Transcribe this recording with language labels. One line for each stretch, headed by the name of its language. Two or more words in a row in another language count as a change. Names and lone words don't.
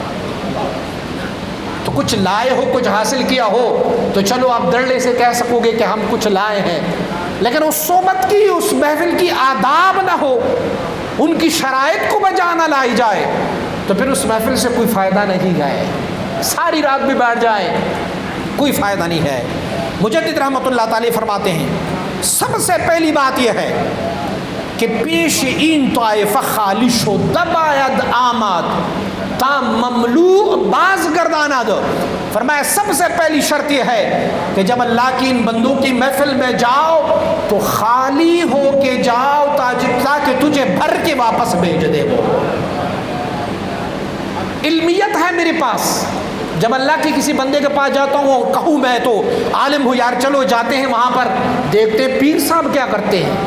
Urdu: تو کچھ لائے ہو، کچھ حاصل کیا ہو تو چلو آپ دڑلے سے کہہ سکو گے کہ ہم کچھ لائے ہیں، لیکن اس صحبت کی، اس محفل کی آداب نہ ہو، ان کی شرائط کو بجا نہ لائی جائے تو پھر اس محفل سے کوئی فائدہ نہیں ہے. ساری رات بھی بیٹھ جائے کوئی فائدہ نہیں ہے. مجدد رحمۃ اللہ تعالی فرماتے ہیں سب سے پہلی بات یہ ہے کہ
Persian: پیش این طائفہ خالش و دباید آمد تا مملوء باز گرداند.
Urdu: فرمایا سب سے پہلی شرط یہ ہے کہ جب اللہ کی ان بندوں کی محفل میں جاؤ تو خالی ہو کے جاؤ تاکہ تجھے بھر کے واپس بھیج دے. وہ علمیت ہے میرے پاس. جب اللہ کے کسی بندے کے پاس جاتا ہوں اور کہوں میں تو عالم ہوں یار چلو جاتے ہیں وہاں پر دیکھتے پیر صاحب کیا کرتے ہیں.